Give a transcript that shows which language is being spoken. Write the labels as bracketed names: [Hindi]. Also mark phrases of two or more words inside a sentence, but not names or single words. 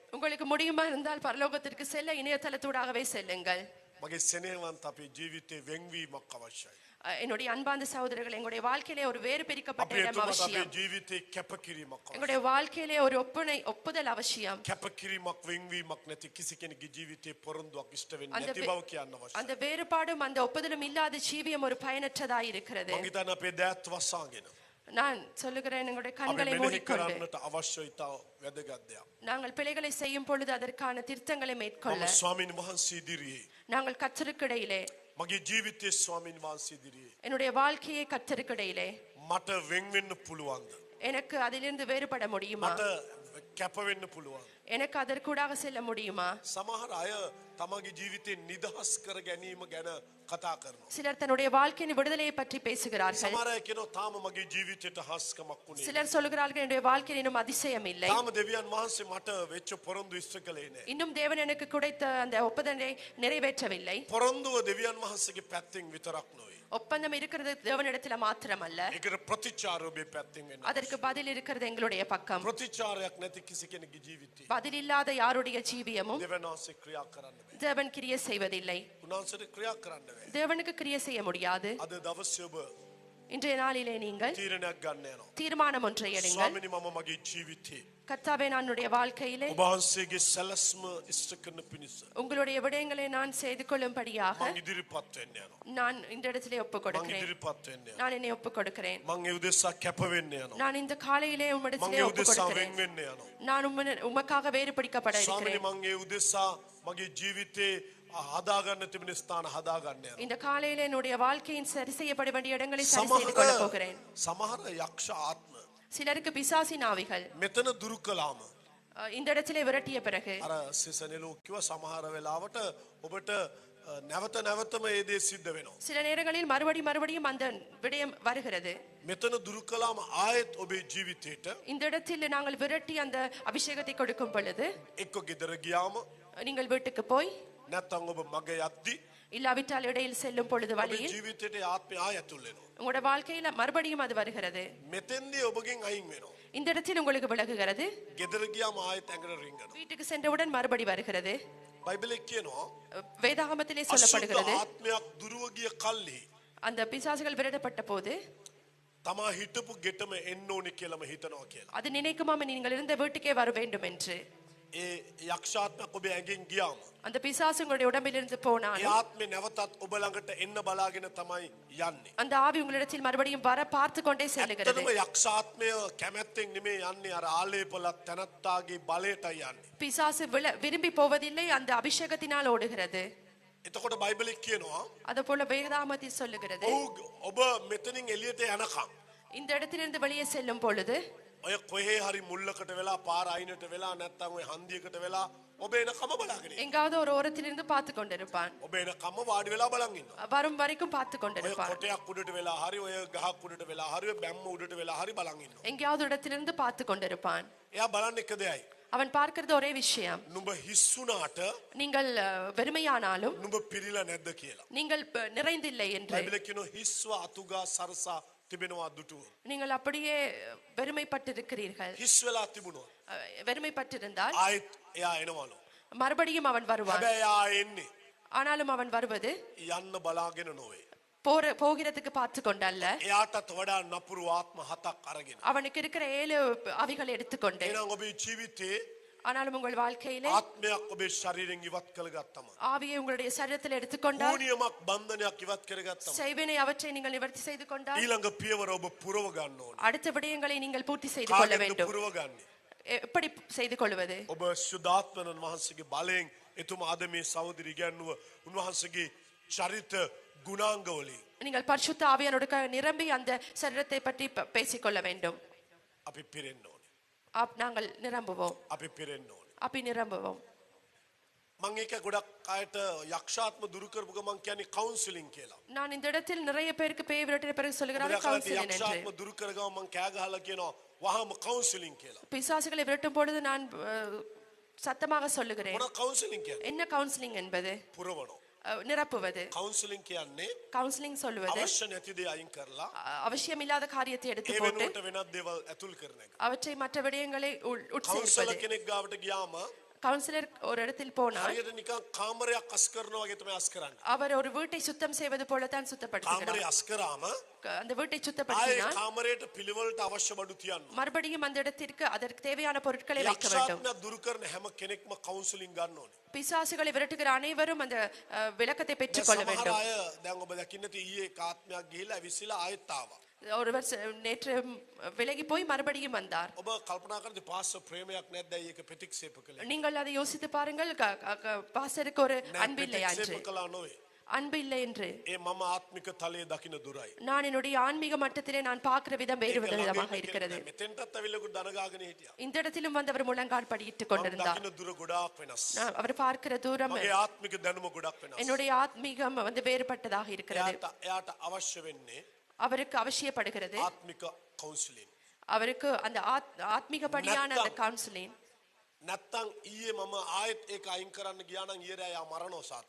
[Tamil] உங்களுக்கு முடியுமா இருந்தால் பரலோகத்திற்கு செல்ல இணையதளத்தூடாகவே செல்லுங்கள். [Sinhala] මගේ සෙනෙහවන්ත අපේ ජීවිතේ වෙන්වීමක් අවශ්‍යයි. [Tamil] என்னுடைய அன்பார்ந்த சகோதரர்கள், எங்களுடைய வாழ்க்கையிலே ஒரு வேறு பிரிக்கப்பட்ட [Sinhala] අපේ [Tamil] இடம் [Sinhala] තුමත් අපේ [Tamil] அவசியம். [Sinhala] ජීවිතේ කැපකිරීමක් අවශ්‍යයි. [Tamil] எங்களுடைய வாழ்க்கையிலே ஒரு ஒப்புதல் அவசியம். [Sinhala] කැපකිරීමක් වෙන්වීමක් නැති කිසි කෙනෙකුගේ ජීවිතේ පොරොන්දුවක් ඉෂ්ට වෙන්නේ [Tamil] அந்த [Sinhala] නැති බව කියන්න අවශ්‍යයි. [Tamil] அந்த வேறுபாடும் அந்த ஒப்புதலும் இல்லாத ஜீவியம் ஒரு பயனற்றதாய் இருக்கிறது. [Sinhala] මං හිතන්නේ අපේ දෑත් වසාගෙන [Tamil] நான் சொல்லுகிறேன், எங்களுடைய [Sinhala] අපි [Tamil] கண்களை [Sinhala] මෙනෙහි [Tamil] மூடிக்கொண்டு [Sinhala] කරන්නට අවශ්‍ය ඉතා වැදගත් දෙයක්. [Tamil] நாங்கள் பிழைகளை செய்யும் பொழுது அதற்கான திருத்தங்களை மேற்கொள்ள [Sinhala] මම ස්වාමීන් වහන්සේ ඉදිරියේ [Tamil] நாங்கள் கர்த்தருக்கிடையிலே [Sinhala] මගේ ජීවිතයේ ස්වාමීන් වහන්සේ ඉදිරියේ [Tamil] என்னுடைய வாழ்க்கையை கர்த்தருக்கிடையிலே [Sinhala] මට වෙන් වෙන්න පුළුවන්ද? [Tamil] எனக்கு அதிலிருந்து வேறுபட முடியுமா? [Sinhala] මට කැප වෙන්න පුළුවන්. [Tamil] எனக்கு அதற்கூடாக செல்ல முடியுமா? [Sinhala] සමහර අය තමගේ ජීවිතේ නිදහස් කර ගැනීම ගැන කතා කරනවා. [Tamil] சிலர் தன்னுடைய வாழ்க்கையின் விடுதலையை பற்றி பேசுகிறார்கள். [Sinhala] සමහර අය කියනවා තාම මගේ ජීවිතයට හාස්කමක් වුණේ. [Tamil] சிலர் சொல்கிறார்கள் என்னுடைய வாழ்க்கையில் இன்னும் அதிசயம் இல்லை, [Sinhala] තාම දෙවියන් වහන්සේ මට වෙච්ච පොරොන්දු ඉෂ්ට කළේ නැහැ. [Tamil] இன்னும் தேவன் எனக்கு கிடைத்த அந்த ஒப்பந்தத்தை நிறைவேற்றவில்லை. [Sinhala] පොරොන්දුව දෙවියන් වහන්සේගේ පැත්තෙන් විතරක් නොවේ. [Tamil] ஒப்பந்தம் இருக்கிறது தேவனிடத்துல மாத்திரமல்ல, [Sinhala] ඒකට ප්‍රතිචාර ඔබේ පැත්තෙන් වෙනවා. [Tamil] அதற்கு பதில் இருக்கிறது எங்களுடைய பக்கம். [Sinhala] ප්‍රතිචාරයක් නැති කිසි කෙනෙකුගේ ජීවිතේ [Tamil] பதில் இல்லாத யாருடைய ஜீவியமும் [Sinhala] දෙවියන් වහන්සේ ක්‍රියා කරන්න බෑ. [Tamil] தேவன் கிரியை செய்வதில்லை. [Sinhala] උන්වහන්සේට ක්‍රියා කරන්න බෑ. [Tamil] தேவனுக்கு கிரியை செய்ய முடியாது. [Sinhala] අද දවසේ ඔබ [Tamil] இன்றைய நாளிலே நீங்கள் [Sinhala] තීරණයක් ගන්න යනවා. [Tamil] தீர்மானம் ஒன்றை எடுங்கள். [Sinhala] ස්වාමිනේ මම මගේ ජීවිතේ [Tamil] கர்த்தாவே, என்னுடைய வாழ்க்கையிலே [Sinhala] ඔබ වහන්සේගේ සැලැස්ම ඉෂ්ට කරන පිණිස [Tamil] உங்களுடைய விடயங்களை நான் செய்து கொள்ளும்படியாக [Sinhala] මං ඉදිරිපත් වෙන්න යනවා. [Tamil] நான் இந்த இடத்திலே ஒப்புக் [Sinhala] මං [Tamil] கொடுக்கிறேன். [Sinhala] ඉදිරිපත් වෙන්න යනවා. [Tamil] நான் என்னை ஒப்புக் கொடுக்கிறேன். [Sinhala] මං ඒ උදෙසා කැප වෙන්න යනවා. [Tamil] நான் இந்த காலையிலே [Sinhala] මං [Tamil] உம்மிடத்திலே [Sinhala] ඒ [Tamil] ஒப்புக் [Sinhala] උදෙසා [Tamil] கொடுக்கிறேன். [Sinhala] වෙන් වෙන්න යනවා. [Tamil] நான் உமக்காக வேறுபடுத்தப்பட [Sinhala] ස්වාමිනේ [Tamil] இருக்கிறேன். [Sinhala] මං ඒ උදෙසා මගේ ජීවිතේ හදාගන්න තිබෙන ස්ථාන හදාගන්න යනවා. [Tamil] இந்த காலையிலே என்னுடைய வாழ்க்கையின் சரி செய்யப்பட வேண்டிய இடங்களை சரி செய்து [Sinhala] සමහර [Tamil] கொள்ள போகிறேன். [Sinhala] සමහර යක්ෂ ආත්ම [Tamil] சிலருக்கு பிசாசின் ஆவிகள் [Sinhala] මෙතන දුරු කළාම [Tamil] இந்த இடத்திலே விரட்டிய பிறகு [Sinhala] අර සිසනෙලෝ කිව්වා සමහර වෙලාවට ඔබට නැවත නැවතම ඒ දේ සිද්ධ වෙනවා. [Tamil] சில நேரங்களில் மறுபடியும் அந்த விடயம் வருகிறது. [Sinhala] මෙතන දුරු කළාම ආයෙත් ඔබේ ජීවිතේට [Tamil] இந்த இடத்தில் நாங்கள் விரட்டி அந்த அபிஷேகத்தை கொடுக்கும் பொழுது [Sinhala] එක්ක ගෙදර ගියාම [Tamil] நீங்கள் வீட்டுக்கு போய் [Sinhala] නැත්නම් ඔබ මග යද්දි [Tamil] இல்லாவிட்டால் இடையில் செல்லும் பொழுது [Sinhala] ඔබේ [Tamil] வழியில் [Sinhala] ජීවිතේට ආත්මය ආයෙ ඇතුල් වෙනවා. [Tamil] உங்களோட வாழ்க்கையில மறுபடியும் அது வருகிறது. [Sinhala] මෙතෙන්දී ඔබගෙන් අයින් වෙනවා. [Tamil] இந்த இடத்தில் உங்களுக்கு விலகுகிறது. [Sinhala] ගෙදර ගියාම ආයෙත් ඇඟට රිංගනවා. [Tamil] வீட்டுக்கு சென்றவுடன் மறுபடி வருகிறது. [Sinhala] බයිබලයේ කියනවා [Tamil] வேதாகமத்திலே [Sinhala] අසුද්ධ [Tamil] சொல்லப்படுகிறது [Sinhala] ආත්මයක් දුරව ගිය කල්හි [Tamil] அந்த பிசாசுகள் விரட்டப்பட்ட போது [Sinhala] තමා හිටපු ගෙටම එන්න ඕනේ කියලාම හිතනවා කියලා. [Tamil] அது நினைக்குமாம் நீங்கள் இருந்த வீட்டுக்கே வர வேண்டும் என்று. [Sinhala] ඒ යක්ෂාත්මයක් ඔබේ ඇඟෙන් ගියාම [Tamil] அந்த பிசாசு உங்களுடைய உடம்பிலிருந்து போனால் [Sinhala] ඒ ආත්මේ නැවතත් ඔබ ළඟට එන්න බලාගෙන තමයි යන්නේ. [Tamil] அந்த ஆவி உங்களிடத்தில் மறுபடியும் வர பார்த்து கொண்டே செல்லுகிறது. [Sinhala] ඇත්තටම යක්ෂාත්මය කැමැත්තෙන් නෙමෙයි යන්නේ අර ආලේපලත් තනත්තාගේ බලයටයි යන්නේ. [Tamil] பிசாசு விரும்பி போவதில்லை அந்த அபிஷேகத்தினால் ஓடுகிறது. [Sinhala] එතකොට බයිබලයේ කියනවා [Tamil] அது போல வேதாகமத்தில் சொல்லுகிறது [Sinhala] ඔබ මෙතනින් එළියට යනකම් [Tamil] இந்த இடத்திலிருந்து வெளியே செல்லும் பொழுது [Sinhala] ඔය කොහේ හරි මුල්ලකට වෙලා පාර අයිනට වෙලා නැත්නම් ඔය හන්දියකට වෙලා ඔබ එනකම බලාගෙන ඉන්න. [Tamil] எங்காவது ஒரு ஓரத்திலிருந்து பார்த்து கொண்டிருப்பான். [Sinhala] ඔබ එනකම වාඩි වෙලා බලන් ඉන්නවා. [Tamil] வரும் வரைக்கும் பார்த்து [Sinhala] ඔය [Tamil] கொண்டிருப்பான். [Sinhala] කොටයක් උඩට වෙලා හරි ඔය ගහක් උඩට වෙලා හරි ඔය බැම්ම උඩට වෙලා හරි බලන් ඉන්නවා. [Tamil] எங்கேயாவது இடத்திலிருந்து பார்த்து கொண்டிருப்பான். [Sinhala] එයා බලන්නේ එක දෙයයි. [Tamil] அவன் பார்க்கிறது ஒரே விஷயம் [Sinhala] නුඹ හිස්සුනාට [Tamil] நீங்கள் வெறுமையானாலும் [Sinhala] නුඹ පිරීලා නැද්ද කියලා. [Tamil] நீங்கள் நிறைந்தில்லை என்று [Sinhala] බයිබලයේ කියනවා හිස්ව අතුගා සරසා තිබෙනවා දුටුව. [Tamil] நீங்கள் அப்படியே வெறுமைப்பட்டிருக்கிறீர்கள். [Sinhala] හිස් වෙලා තිබුණා. [Tamil] வெறுமைப்பட்டிருந்தால் [Sinhala] ආයෙත් එයා එනවලු. [Tamil] மறுபடியும் அவன் வருவான். [Sinhala] හැබැයි එයා එන්නේ [Tamil] ஆனாலும் அவன் வருவது [Sinhala] යන්න බලාගෙන නොවේ. [Tamil] போகிறதுக்கு பார்த்து கொண்டல்ல [Sinhala] එයාටත් වඩා නපුරු ආත්ම හතක් අරගෙන. [Tamil] அவனுக்கு இருக்கிற 7 அவிகளை எடுத்துக்கொண்டு [Sinhala] එහෙනම් ඔබේ ජීවිතේ [Tamil] ஆனாலும் உங்கள் வாழ்க்கையிலே [Sinhala] ආත්මයක් ඔබේ ශරීරයෙන් ඉවත් කරගත්තම [Tamil] ஆவியை உங்களுடைய சரீரத்தில் எடுத்துக்கொண்டால் [Sinhala] ඕනියමක් බන්ධනයක් ඉවත් කරගත්තම [Tamil] செய்வினை அவற்றை நீங்கள் நிவர்த்தி செய்து கொண்டால் [Sinhala] ඊළඟ පියවර ඔබ පුරව ගන්න ඕනේ. [Tamil] அடுத்த விடயங்களை நீங்கள் பூர்த்தி செய்து கொள்ள [Sinhala] කාගෙන්ද [Tamil] வேண்டும். [Sinhala] පුරව ගන්නේ? [Tamil] எப்படி செய்து கொள்வது? [Sinhala] ඔබ සුදාත්මනන් වහන්සේගේ බලයෙන් එතුමා අද මේ සහෝදරි ඉගැන්නුව උන්වහන්සේගේ චරිත ගුණාංග වලින් [Tamil] நீங்கள் பரிசுத்த ஆவியானோடு நிரம்பி அந்த சரீரத்தை பற்றி பேசிக்கொள்ள வேண்டும். [Sinhala] අපි පිරෙන්න ඕනේ. [Tamil] நாங்கள் நிரம்புவோம். [Sinhala] අපි පිරෙන්න ඕනේ. [Tamil] අපි நிரம்புவோம். [Sinhala] මම ඒක ගොඩක් අයට යක්ෂාත්ම දුරු කරපු ගමන් කියන්නේ කවුන්සලින් කියලා. [Tamil] நான் இந்த இடத்தில் நிறைய பேருக்கு பேய் விரட்டின பிறகு சொல்கிறார்கள் கவுன்சிலிங் என்று. [Sinhala] යක්ෂාත්ම දුරු කරගම මම කෑ ගහලා කියනවා වහම කවුන්සලින් කියලා. [Tamil] பிசாசுகளை விரட்டும் பொழுது நான் சத்தமாக சொல்லுகிறேன். [Sinhala] මොන කවුන්සලින් කියන්නේ? [Tamil] என்ன கவுன்சிலிங் என்பது? [Sinhala] පුරවනවා. [Tamil] நிரப்புவது. [Sinhala] කවුන්සලින් කියන්නේ [Tamil] கவுன்சிலிங் சொல்லுவது [Sinhala] අවශ්‍ය නැති දේ අයින් කරලා [Tamil] அவசியமில்லாத காரியத்தை எடுத்து [Sinhala] ඒ [Tamil] போட்டு [Sinhala] වෙනුවට වෙනත් දේවල් ඇතුල් කරන එක. [Tamil] அவற்றை மற்ற விடயங்களை [Sinhala] කවුන්සලර් [Tamil] உட்சேர்ப்பது. [Sinhala] කෙනෙක් ගාවට ගියාම [Tamil] கவுன்சிலர் ஒரு இடத்தில் போனால் [Sinhala] හරියට නිකන් කාමරයක් අස් කරනවා වගේ තමයි අස් කරන්නේ. [Tamil] அவர் ஒரு வீட்டை சுத்தம் செய்வது போலத்தான் [Sinhala] කාමරය [Tamil] சுத்தப்படுத்துகிறார். [Sinhala] අස් කරාම [Tamil] அந்த வீட்டை [Sinhala] ආයේ [Tamil] சுத்தப்படுத்தினால் [Sinhala] කාමරයට පිළිවෙලට අවශ්‍ය බඩු තියන්න. [Tamil] மறுபடியும் அந்த இடத்திற்கு அதற்கு தேவையான பொருட்களை வைக்க வேண்டும். [Sinhala] යක්ෂාත්ම දුරු කරන හැම කෙනෙක්ම කවුන්සලින් ගන්න ඕනේ. [Tamil] பிசாசுகளை விரட்டுகிற அனைவரும் அந்த விளக்கத்தை பெற்றுக் கொள்ள [Sinhala] සමහර [Tamil] வேண்டும். [Sinhala] අය දැන් ඔබ දකින්න ඊයේ ආත්මයක් ගිහිල්ලා ඇවිස්සලා ආයෙත් ආවා. [Tamil] ஒருவர் நேற்று விலகி போய் மறுபடியும் வந்தார். [Sinhala] ඔබ කල්පනා කරද්දී පාස්ටර් ප්‍රේමයක් නැද්ද ඒක ප්‍රතික්ෂේප කළේ? [Tamil] நீங்கள் அதை யோசித்து பாருங்கள். பாஸ்டருக்கு ஒரு அன்பு இல்லை என்று. [Sinhala] ප්‍රතික්ෂේප කළා නොවේ. [Tamil] அன்பு இல்லை என்று. [Sinhala] ඒ මම ආත්මික තලයේ දකින්න දුරයි. [Tamil] நான் என்னுடைய ஆன்மீக மட்டத்திலே நான் பார்க்கிற விதம் வேறு விதமாக இருக்கிறது. [Sinhala] මෙතෙන්ටත් ඇවිල්ලා දනගාගෙන හිටියා. [Tamil] இந்த இடத்திலும் வந்து அவர் முழங்கால் படியிட்டுக் கொண்டிருந்தார். [Sinhala] දකින්න දුර ගොඩාක් වෙනස්. [Tamil] அவர் பார்க்கிற தூரம் [Sinhala] මගේ ආත්මික දැනුම ගොඩක් වෙනස්. [Tamil] என்னுடைய ஆத்மீகம் வந்து வேறுபட்டதாக இருக்கிறது. [Sinhala] එයාට අවශ්‍ය වෙන්නේ [Tamil] அவருக்கு அவசியப்படுகிறது [Sinhala] ආත්මික කවුන්සලින්. [Tamil] அவருக்கு அந்த ஆத்மீகப்படியான அந்த கவுன்சிலிங். [Sinhala] නැත්තම් ඊයේ මම ආයෙත් ඒක අයින් කරන්න ගියා නම් ඊයේ රෑ යා මරණෝ සාතන්.